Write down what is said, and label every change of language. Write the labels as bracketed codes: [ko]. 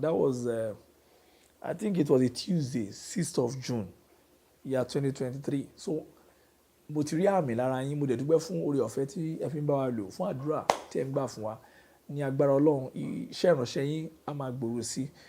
[en] That was I think it was a Tuesday, 6th of June year 2023. [yo] So mo ti rí àmì lára yín. Mo dẹ̀ dúpẹ́ fún oore ọ̀fẹ́ tí ẹ fi ń bá wa lò, fún àdúrà tí ẹ ń gbà fún wa. Ní agbára Ọlọ́run, iṣẹ́ ìránṣẹ́ yín á máa gbòòrò sí.